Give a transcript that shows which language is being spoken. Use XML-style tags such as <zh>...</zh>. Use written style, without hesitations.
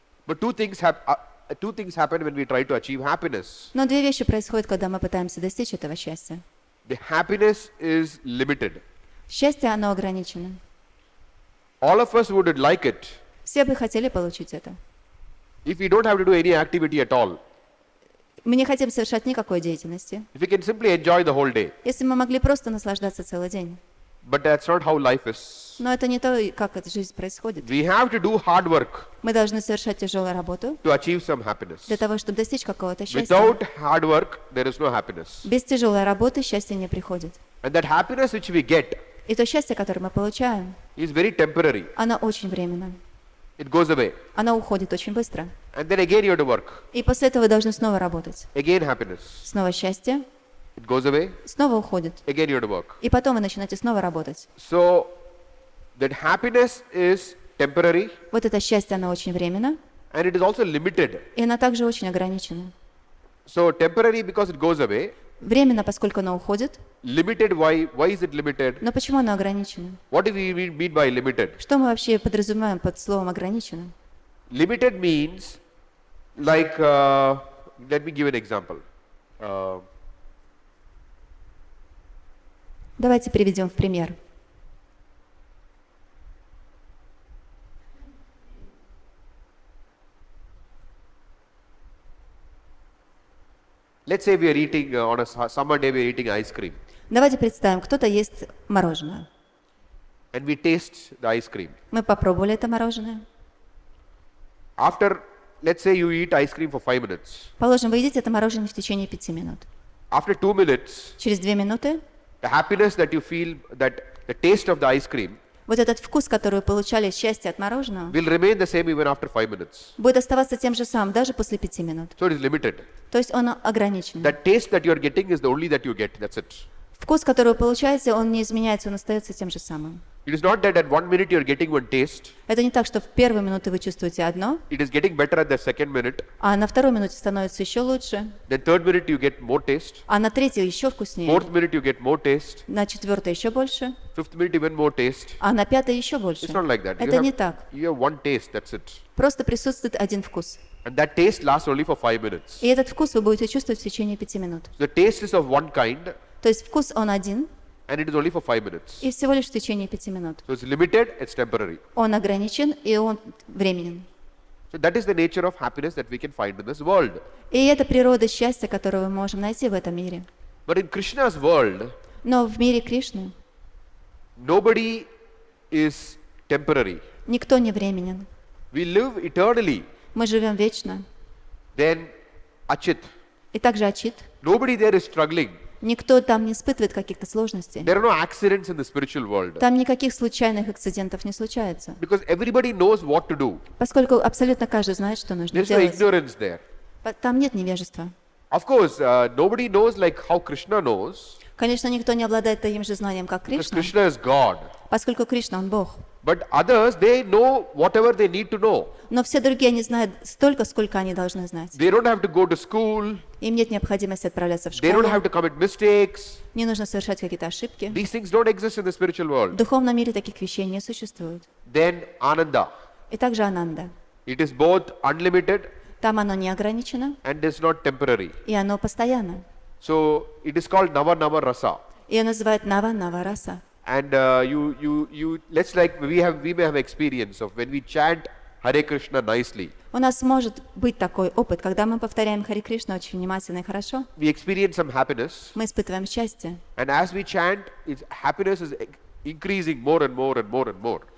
<en>But two things happen when we try to achieve happiness.</en> <ru>Но 2 вещи происходят, когда мы пытаемся достичь этого счастья.</ru> <en>The happiness is limited.</en> <ru>Счастье, оно ограничено.</ru> <en>All of us would like it</en> <ru>Все бы хотели получить это.</ru> <en>if we don't have to do any activity at all.</en> <ru>Мы не хотим совершать никакой деятельности.</ru> <en>If we can simply enjoy the whole day.</en> <ru>Если мы могли просто наслаждаться целый день.</ru> <en>But that's not how life is.</en> <ru>Но это не то, как эта жизнь происходит.</ru> <en>We have to do hard work</en> <ru>Мы должны совершать тяжелую работу</ru> <en>to achieve some happiness.</en> <ru>для того, чтобы достичь какого-то счастья.</ru> <en>Without hard work, there is no happiness.</en> <ru>Без тяжелой работы счастье не приходит.</ru> <en>And that happiness which we get</en> <ru>И то счастье, которое мы получаем,</ru> <en>is very temporary.</en> <ru>оно очень временно.</ru> <en>It goes away.</en> <ru>Оно уходит очень быстро.</ru> <en>And then again you have to work.</en> <ru>И после этого вы должны снова работать.</ru> <en>Again happiness.</en> <ru>Снова счастье,</ru> <en>It goes away.</en> <ru>снова уходит.</ru> <en>Again you have to work.</en> <ru>И потом вы начинаете снова работать.</ru> <en>So that happiness is temporary</en> <ru>Вот это счастье, оно очень временно,</ru> <en>and it is also limited.</en> <ru>и оно также очень ограничено.</ru> <en>So temporary because it goes away.</en> <ru>Временно, поскольку оно уходит.</ru> <en>Limited, why is it limited?</en> <ru>Но почему оно ограничено?</ru> <en>What do we mean by limited?</en> <ru>Что мы вообще подразумеваем под словом ограничено?</ru> <en>Limited means like, let me give an example.</en> <ru>Давайте приведем в пример.</ru> <en>Let's say we are eating on a summer day, we are eating ice cream,</en> <ru>Давайте представим, кто-то ест мороженое.</ru> <en>and we taste the ice cream.</en> <ru>Мы попробовали это мороженое.</ru> <en>After, let's say you eat ice cream for 5 minutes.</en> <ru>Положим, вы едите это мороженое в течение 5 минут.</ru> <en>After 2 minutes,</en> <ru>Через 2 минуты</ru> <en>the happiness that you feel, that the taste of the ice cream</en> <ru>вот этот вкус, который вы получали, счастье от мороженого,</ru> <en>will remain the same even after 5 minutes.</en> <ru>будет оставаться тем же самым даже после 5 минут.</ru> <en>So it is limited.</en> <ru>То есть он ограничен.</ru> <en>That taste that you are getting is the only that you get. That's it.</en> <ru>Вкус, который вы получаете, он не изменяется, он остается тем же самым.</ru> <en>It is not that at 1 minute you are getting one taste.</en> <ru>Это не так, что в первую минуту вы чувствуете одно,</ru> <en>It is getting better at the second minute.</en> <ru>а на второй минуте становится еще лучше,</ru> <en>Then third minute you get more taste.</en> <ru>а на третьей еще вкуснее,</ru> <en>Fourth minute you get more taste.</en> <ru>на четвертой еще больше,</ru> <en>Fifth minute even more taste.</en> <ru>а на пятой еще больше.</ru> <en>It's not like that.</en> <ru>Это не так.</ru> <en>You have one taste. That's it.</en> <ru>Просто присутствует один вкус.</ru> <en>And that taste lasts only for 5 minutes.</en> <ru>И этот вкус вы будете чувствовать в течение 5 минут.</ru> <en>The taste is of one kind,</en> <ru>То есть вкус он один,</ru> <en>and it is only for 5 minutes.</en> <ru>и всего лишь в течение 5 минут.</ru> <en>So it's limited. It's temporary.</en> <ru>Он ограничен, и он временен.</ru> <en>So that is the nature of happiness that we can find in this world.</en> <ru>И это природа счастья, которую мы можем найти в этом мире.</ru> <en>But in Krishna's world,</en> <ru>Но в мире Кришны</ru> <en>nobody is temporary.</en> <ru>никто не временен.</ru> <en>We live eternally.</en> <ru>Мы живем вечно.</ru> <en>Then Achit.</en> <ru>И также Ачит.</ru> <en>Nobody there is struggling.</en> <ru>Никто там не испытывает каких-то сложностей.</ru> <en>There are no accidents in the spiritual world.</en> <ru>Там никаких случайных акцидентов не случается.</ru> <en>Because everybody knows what to do.</en> <ru>Поскольку абсолютно каждый знает, что нужно</ru> <en>There's no</en> <ru>делать.</ru> <en>ignorance there.</en> <ru>Там нет невежества.</ru> <en>Of course, nobody knows like how Krishna knows.</en> <ru>Конечно, никто не обладает таким же знанием, как</ru> <en>Because</en> <ru>Кришна,</ru> <en>Krishna is God.</en> <ru>поскольку Кришна, он Бог.</ru> <en>But others, they know whatever they need to know.</en> <ru>Но все другие не знают столько, сколько они должны знать.</ru> <en>They don't have to go to school.</en> <ru>Им нет необходимости отправляться в</ru> <en>They don't</en> <ru>школу,</ru> <en>have to commit mistakes.</en> <ru>не нужно совершать какие-то ошибки.</ru> <en>These things don't exist in the spiritual</en> <ru>В</ru> <en>world.</en> <ru>духовном мире таких вещей не существует.</ru> <en>Then Ananda.</en> <ru>И также Ананда.</ru> <en>It is both unlimited</en> <ru>Там оно не ограничено,</ru> <en>and is not temporary.</en> <ru>и оно постоянно.</ru> <en>So it is called Nava Nava Rasa.</en> <ru>Ее называют Нава Раса.</ru> <en>And let's like we may have experience of when we chant Hare Krishna nicely.</en> <ru>У нас может быть такой опыт, когда мы повторяем Харе Кришна очень внимательно и хорошо,</ru> <en>We experience some happiness,</en> <ru>мы испытываем счастье.</ru> <en>and as we chant, its happiness is increasing more and more and more and more.</en>